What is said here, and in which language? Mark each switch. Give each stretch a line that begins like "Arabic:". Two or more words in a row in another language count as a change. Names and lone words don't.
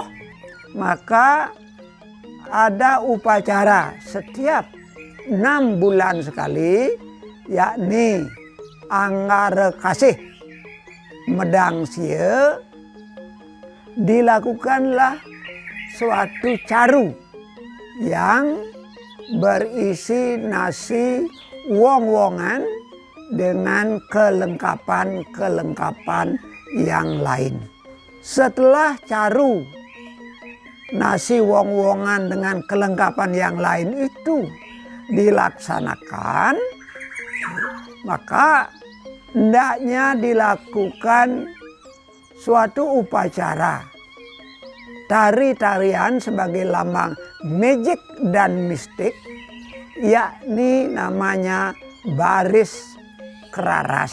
Indonesian: maka ada upacara setiap 6 bulan sekali, yakni Anggara Kasih Medang Sia, dilakukanlah suatu caru yang berisi nasi wong-wongan dengan kelengkapan-kelengkapan yang lain. Setelah caru nasi wong-wongan dengan kelengkapan yang lain itu dilaksanakan, maka hendaknya dilakukan suatu upacara tari-tarian sebagai lambang magic dan mistik, yakni namanya baris keraras.